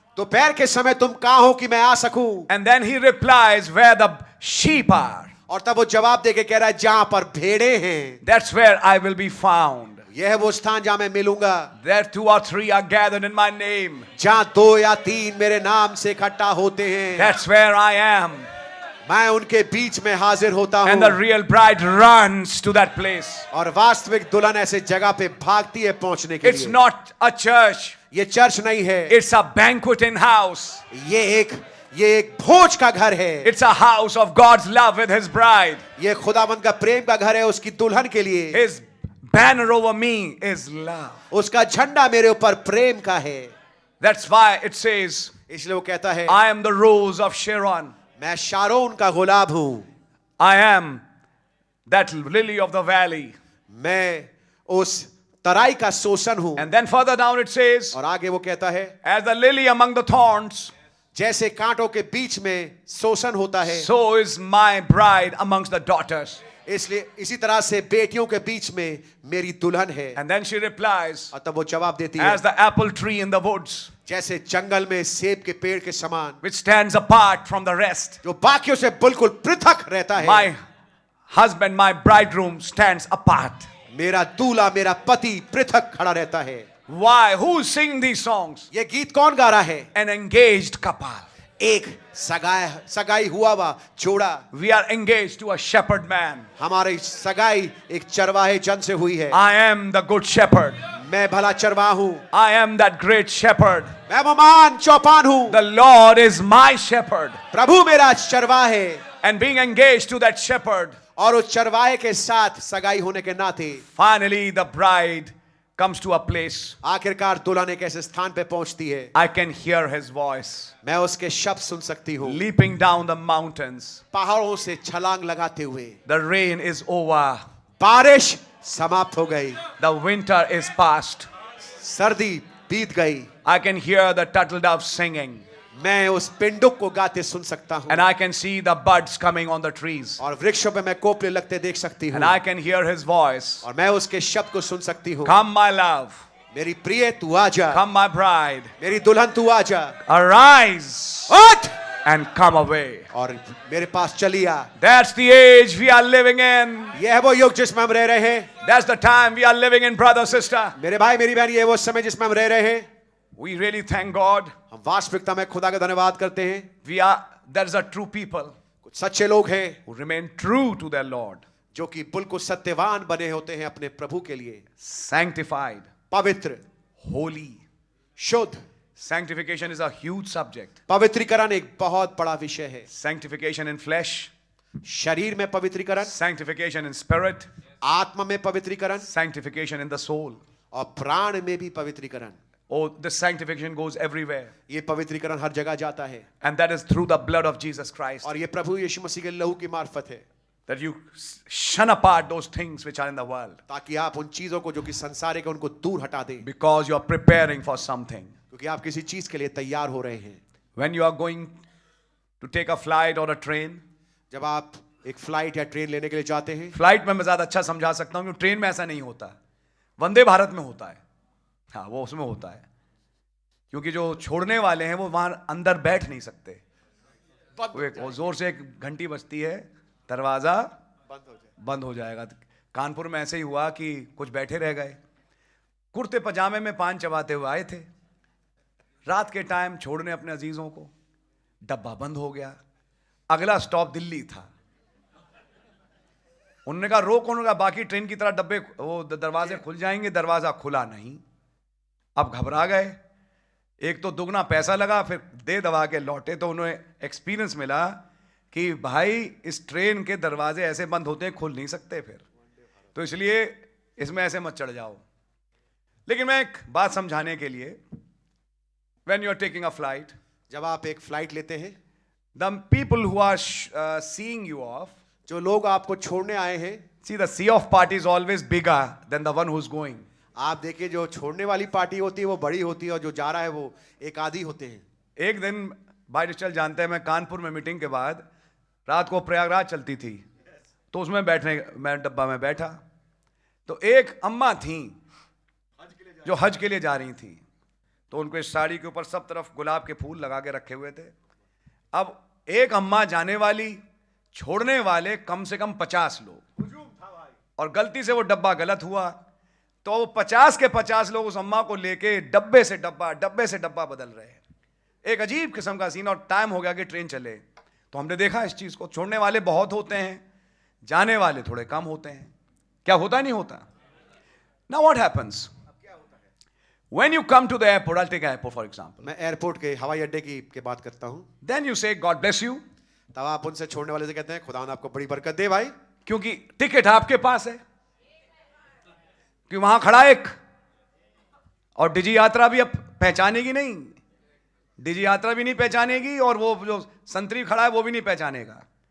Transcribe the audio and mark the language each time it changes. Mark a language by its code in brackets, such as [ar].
[hi] दोपहर के समय तुम कहाँ हो कि मैं आ सकूं? [en] And then he replies, where the sheep are, [hi] और तब वो जवाब देके कह रहा है जहां पर भेड़े हैं, [en] that's where I will be found. [hi] यह है वो स्थान जहां मैं मिलूंगा, [en] There 2 or 3 are gathered in my name. [hi] जहां 2 या 3 मेरे नाम से इकट्ठा होते हैं, [en] That's where I am. [hi] मैं उनके बीच में हाजिर होता [en] And the [hi] हूं। [en] real bride runs to that place. [hi] और वास्तविक दुल्हन ऐसे जगह पे भागती है पहुंचने के [en] It's [hi] लिए। [en] not a church. [hi] ये चर्च नहीं है, [en] It's a banqueting house. [hi] ये एक भोज का घर है। [en] It's a house of God's love with his bride. [hi] ये खुदावंद का प्रेम का घर है उसकी दुल्हन के लिए। [en] His banner over me is love. [hi] उसका झंडा मेरे ऊपर प्रेम का है। [en] That's why it says, [hi] इसलिए वो कहता है, [en] I am the rose of Sharon. [hi] मैं शारोन का गुलाब हूं, [en] I am that lily of the valley. [hi] मैं उस तराई का शोषण हूं। [en] And then further down it says, [hi] और आगे वो कहता है, [en] as the lily among the thorns, [hi] जैसे कांटों के बीच में शोषण होता है, [en] so is my bride amongst the daughters. [hi] इसलिए इसी तरह से बेटियों के बीच में मेरी दुल्हन है। [en] And then she replies, [hi] और तब वो जवाब देती है, [en] as the apple tree in the woods, [hi] जैसे जंगल में सेब के पेड़ के समान, [en] which stands apart from the rest, [hi] जो बाकियों से बिल्कुल पृथक रहता है। [en] my husband, my bridegroom stands apart. [hi] मेरा दूल्हा, मेरा पति पृथक खड़ा रहता है। [en] Why? Who's singing these songs? [hi] ये गीत कौन गा रहा है? [en] An engaged couple. [hi] एक सगाई हुआ हुआ जोड़ा। [en] We are engaged to a shepherd man. [hi] हमारी सगाई एक चरवाहे जन से हुई है। [en] I am the good shepherd. [hi] मैं भला चरवाहा हूँ, [en] I am that great shepherd. [hi] मैं महान चौपान हूँ। [en] The Lord is my shepherd. [hi] प्रभु मेरा चरवाहा है। [en] And being engaged to that shepherd, [hi] और उस चरवाहे के साथ सगाई होने के नाते [en] finally the bride comes to a place. [hi] आखिरकार दुल्हन एक ऐसे स्थान पे पहुंचती है, [en] I can hear his voice [hi] मैं उसके शब्द सुन सकती हूँ, [en] leaping down the mountains. [hi] पहाड़ों से छलांग लगाते हुए। [en] The rain is over. [hi] बारिश समाप्त हो गई, [en] The winter is past. [hi] सर्दी बीत गई। [en] I can hear the turtle dove singing. [hi] मैं उस पिंडुक को गाते सुन सकता हूँ, [en] And I can see the buds coming on the trees. [hi] और वृक्षों पे मैं कोपले लगते देख सकती हूँ, [en] And I can hear his voice. [hi] और मैं उसके शब्द को सुन सकती हूँ। [en] Come, my love. [hi] मेरी प्रिय तू आजा, [en] Come, my bride. [hi] मेरी दुल्हन तू आजा, [en] Arise [hi] उठ [en] and come away. [hi] और मेरे पास चली आ। [en] That's the age we are living in. [hi] यह है वो युग जिसमें हम रह रहे हैं। [en] That's the time we are living in, brother, sister. [hi] मेरे भाई मेरी बहन, ये वो समय जिसमें हम रह रहे हैं। [en] We really thank God. [hi] हम वास्तविकता में खुदा का धन्यवाद करते हैं। [en] There's a true people [hi] कुछ सच्चे लोग हैं [en] who remain true to their Lord. [hi] जो कि बिल्कुल सत्यवान बने होते हैं अपने प्रभु के लिए, [en] Sanctified, [hi] पवित्र, [en] holy. [hi] शुद्ध। [en] Sanctification is a huge subject. [hi] पवित्रीकरण एक बहुत बड़ा विषय है। [en] Sanctification in flesh, [hi] शरीर में पवित्रीकरण, [en] sanctification in spirit, [hi] आत्मा में पवित्रीकरण, [en] sanctification in the soul. [hi] और प्राण में भी पवित्रीकरण। [en] Oh, this sanctification goes everywhere. [hi] ये पवित्रीकरण हर जगह जाता है, [en] And that is through the blood of Jesus Christ. [hi] और ये प्रभु यीशु मसीह के लहू की मार्फत है, [en] That you shun apart those things which are in the world. [hi] ताकि आप उन चीजों को जो कि संसारिक है उनको दूर हटा दें, [en] Because you are preparing for something. [hi] क्योंकि आप किसी चीज के लिए तैयार हो रहे हैं। [en] When you are going to take a flight or a train, [hi] जब आप एक फ्लाइट या ट्रेन लेने के लिए जाते हैं, फ्लाइट में मैं ज्यादा अच्छा समझा सकता हूँ क्योंकि ट्रेन में ऐसा नहीं होता। वंदे भारत में होता है, हाँ वो उसमें होता है, क्योंकि जो छोड़ने वाले हैं वो वहां अंदर बैठ नहीं सकते। वो जोर से एक घंटी बजती है, दरवाजा बंद हो जाएगा। कानपुर में ऐसे ही हुआ कि कुछ बैठे रह गए, कुर्ते पजामे में पान चबाते हुए आए थे, रात के टाइम छोड़ने अपने अजीजों को, डब्बा बंद हो गया। अगला स्टॉप दिल्ली था। उन्होंने कहा रोक, उन्होंने कहा बाकी ट्रेन की तरह डब्बे वो दरवाजे खुल जाएंगे, दरवाजा खुला नहीं। अब घबरा गए, एक तो दुगना पैसा लगा, फिर दे दबा के लौटे तो उन्हें एक्सपीरियंस मिला कि भाई इस ट्रेन के दरवाजे ऐसे बंद होते हैं, खुल नहीं सकते फिर, तो इसलिए इसमें ऐसे मत चढ़ जाओ। लेकिन मैं एक बात समझाने के लिए, [en] when you are taking a flight, [hi] जब आप एक फ्लाइट लेते हैं, [en] the people who are seeing you off, [hi] जो लोग आपको छोड़ने आए हैं, [en] see the sea of party is always bigger than the one who's going. [hi] आप देखिए जो छोड़ने वाली पार्टी होती है वो बड़ी होती है और जो जा रहा है वो एक आधी होते हैं। एक दिन भाई निश्चल जानते हैं, मैं कानपुर में मीटिंग के बाद रात को प्रयागराज चलती थी, तो उसमें मैं डब्बा में बैठा, तो एक अम्मा थी जो हज के लिए जा रही थी। तो उनको इस साड़ी के ऊपर सब तरफ गुलाब के फूल लगा के रखे हुए थे। अब एक अम्मा जाने वाली, छोड़ने वाले कम से कम 50 लोग, और गलती से वो डब्बा गलत हुआ तो वो 50 के 50 लोग उस अम्मा को लेके डब्बे से डब्बा बदल रहे हैं। एक अजीब किस्म का सीन, और टाइम हो गया कि ट्रेन चले। तो हमने देखा इस चीज को, छोड़ने वाले बहुत होते हैं, जाने वाले थोड़े कम होते हैं। क्या होता नहीं होता? [en] now what happens when you come to the airport, I'll take airport for example, [hi] मैं एयरपोर्ट के हवाई अड्डे की बात करता हूं। [en] then you say God bless you, [hi] तब आप उनसे छोड़ने वाले से कहते हैं खुदा आपको बड़ी बरकत दे भाई, क्योंकि टिकट आपके पास है, कि वहां खड़ा एक, और डिजी यात्रा भी अब पहचानेगी नहीं, डिजी यात्रा भी नहीं पहचानेगी, और वो जो संतरी खड़ा है वो भी नहीं पहचानेगा।